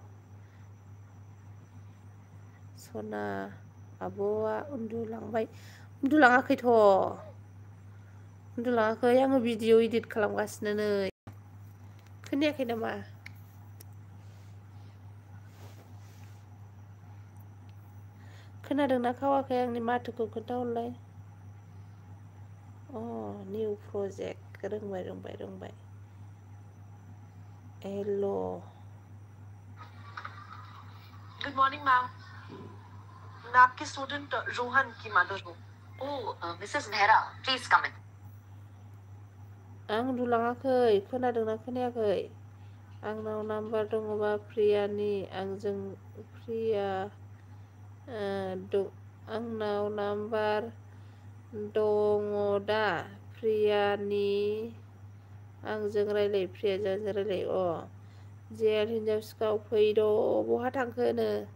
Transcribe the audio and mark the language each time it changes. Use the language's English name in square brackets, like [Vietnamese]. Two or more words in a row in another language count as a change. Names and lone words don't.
[Bodo] सना आब'आ उन्दुलाङाखैथ' उन्दुलाङाखै आङो भिडिअ इदिट खालामगासिनो नै खोनायाखै नामा खोनादोंना खावाखै आंनि माथोखौ खोन्थाहरलाय निउ प्रजेक्ट रोंबाय हेल' [English] good morning ma'am [Hindi] मैं आपके स्टूडेंट रोहन की मदर हूँ [English] Mrs Nehra please come in [Bodo] आं उन्दुलाङाखै खोनादोंना खोनायाखै आंनाव नाम्बार दङबा प्रियानि आंजों प्रिया आंनाव नाम्बार दङ दा प्रियानि आंजों रायलाय प्रियाजों आंजों रायलाय जेल हिनजाव सिखाव फैद' बहा थांखोनो